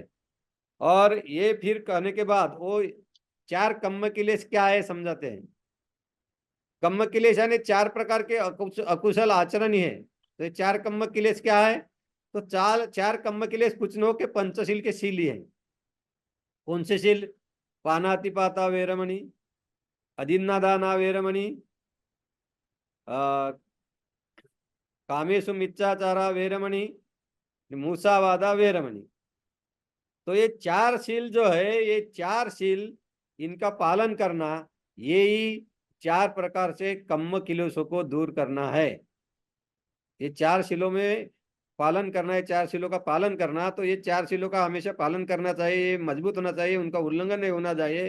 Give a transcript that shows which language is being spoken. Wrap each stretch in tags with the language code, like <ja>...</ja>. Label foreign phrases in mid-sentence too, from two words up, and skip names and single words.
<hi>और ये फिर कहने के बाद वो 4 कर्म किलेश क्या है समझाते हैं। कर्म किलेश यानी 4 प्रकार के अकुशल आचरण ही है। तो ये 4 कर्म किलेश क्या है, तो 4 कर्म किलेश कुछ न हो के पंचशील के शील ही है। कौन से शील,</hi> <pi>पानातिपाता वेरमणि, अदिन्नादाना वेरमणि, कामेशु मिच्चाचारा वेरमणि, मूसावादा वेरमणि।</pi> <hi>तो ये 4 शील जो है, ये 4 शील इनका पालन करना, ये ही 4 प्रकार से कम्म किलेशों को दूर करना है। ये 4 शीलों में पालन करना है, 4 शीलों का पालन करना, तो ये 4 शीलों का हमेशा पालन करना चाहिए, मजबूत होना चाहिए, उनका उल्लंघन नहीं होना चाहिए।</hi>